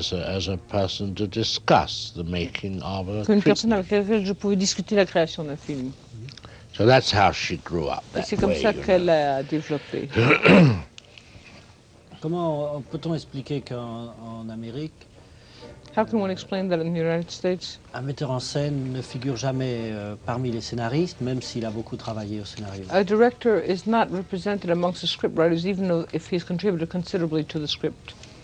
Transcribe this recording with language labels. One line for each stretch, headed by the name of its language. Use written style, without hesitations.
English: As a person to discuss the making of a.
French: Qu'une personne avec laquelle je pouvais discuter la création d'un film.
English: So that's how she grew up.
French: Et c'est comme ça qu'elle a développé. Comment peut-on expliquer qu'en Amérique,
English: how can one explain that in the United States?
French: Un metteur en scène ne figure jamais parmi les scénaristes, même s'il a beaucoup travaillé au scénario.
English: A director is not represented amongst the scriptwriters, even though if he's contributed considerably to the script.